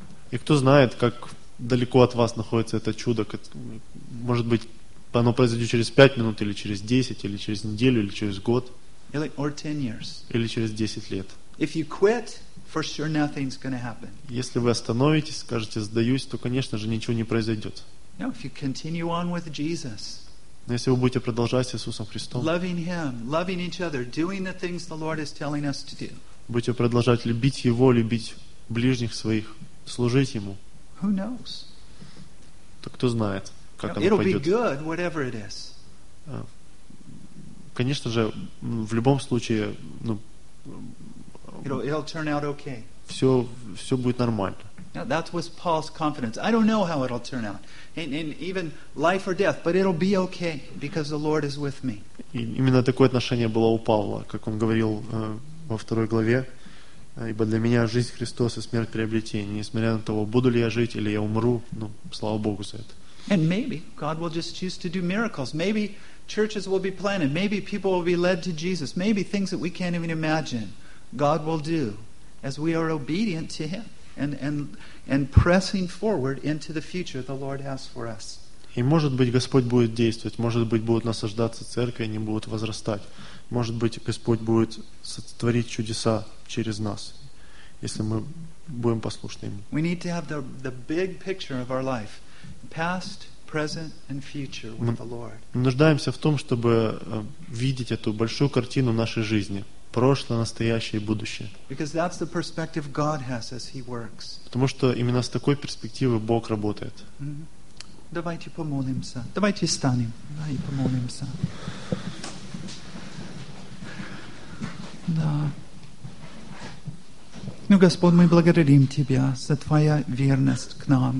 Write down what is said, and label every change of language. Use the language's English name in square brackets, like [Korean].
[Russian] И кто знает, как далеко от вас находится это чудо? Может быть, оно произойдет через 5 минут, или через 10, или через неделю, или через год. [English] Or 10 years. [Russian] Или через 10 лет. [English] If you quit, for sure nothing's going to happen. [Russian] Если вы остановитесь, скажете сдаюсь, то, конечно же, ничего не произойдет. [English] No, if you continue on with Jesus. [Russian] Но если вы будете продолжать с Иисусом Христом. [English] Loving Him, loving each other, doing the things the Lord is telling us to do. [Russian] Будете продолжать любить Его, любить ближних своих, служить Ему. [English] Who knows? [Russian] То кто знает, как оно пойдет. [English] It'll be good, whatever it is. [Russian] Конечно же, в любом случае, ну. [English] It'll turn out okay. [Russian] Все будет нормально. [English] Now, that was Paul's confidence. I don't know how it'll turn out, and even life or death, but it'll be okay because the Lord is with me. [Russian] И именно такое отношение было у Павла, как он говорил во второй главе, ибо для меня жизнь Христос и смерть приобретение. Несмотря на того, буду ли я жить или я умру, ну слава Богу за это. [English] And maybe God will just choose to do miracles. Maybe churches will be planted. Maybe people will be led to Jesus. Maybe things that we can't even imagine. God will do as we are obedient to Him and pressing forward into the future the Lord has for us. [Russian] И может быть Господь будет действовать, может быть будут насаждаться церкви, они будут возрастать. Может быть Господь будет сотворить чудеса через нас, если мы будем послушны Ему. [English] We need to have the big picture of our life, past, present and future with the Lord. [Russian] Мы нуждаемся в том, чтобы видеть эту большую картину нашей жизни. Прошлое, настоящее и будущее. [English] Because that's the perspective God has as He works. [Russian] Потому что именно с такой перспективы Бог работает. Mm-hmm. Давайте помолимся. Давайте встанем. Давайте помолимся. Да. Ну, Господь, мы благодарим Тебя за Твою верность к нам.